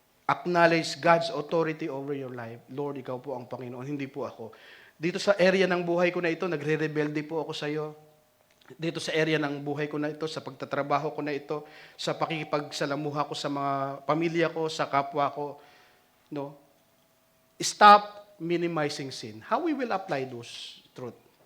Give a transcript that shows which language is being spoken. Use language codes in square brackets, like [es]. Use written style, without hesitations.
[en] Acknowledge God's authority over your life. [tl] Lord, ikaw po ang Panginoon, hindi po ako. Dito sa area ng buhay ko na ito, nagre-rebelde po ako sa iyo. Dito sa area ng buhay ko na ito, sa pagtatrabaho ko na ito, sa pakikipagsalamuha ko sa mga pamilya ko, sa kapwa ko, no? [en] Stop minimizing sin. How we will apply those truth?